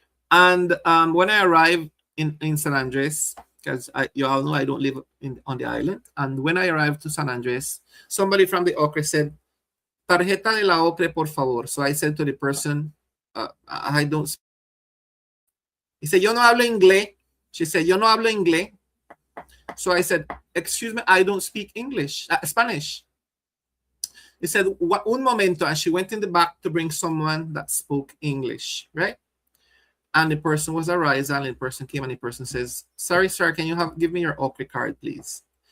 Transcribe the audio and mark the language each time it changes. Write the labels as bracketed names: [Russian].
[English] And when I arrived in San Andres, because you all know I don't live on the island. And when I arrived to San Andres, somebody from the Ocre said, [Spanish] "Tarjeta de la Ocre, por favor." [English] So I said to the person, I don't. He said, [Spanish] "Yo no hablo inglés." [English] She said, [Spanish] "Yo no hablo inglés." [English] So I said, "Excuse me, I don't speak English, Spanish." He said, [Spanish] "Un momento," [English] and she went in the back to bring someone that spoke English, right? And the person was a riser, and the person came and the person says, "Sorry, sir, can you give me your Ocre card, please?"